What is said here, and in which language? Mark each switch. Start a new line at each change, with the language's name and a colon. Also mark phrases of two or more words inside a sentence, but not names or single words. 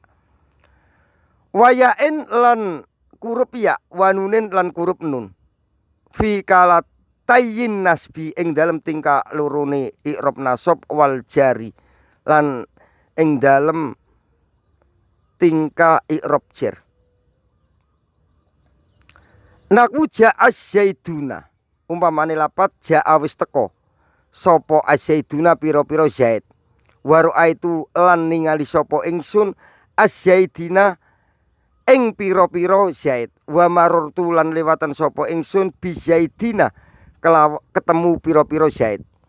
Javanese: Wayain lan kurup ya wanunin lan kurup nun
Arabic: في حالتي النصب
Javanese: ing dalem tingkah lorone i'rab nasab
Arabic: والجر
Javanese: lan ing dalem tingkah i'rab jar.
Arabic: نحو جاء الزيدون
Javanese: umpamane lapat ja'a wis teko sapa az-zaiduna pira-pira zaid
Arabic: ورأيت
Javanese: lan ningali sapa ingsun az-zaidina ing pira-pira zaid
Arabic: ومررت
Javanese: lan lewatan sapa ingsun
Arabic: بزيدين
Javanese: ketemu pira-pira zaid.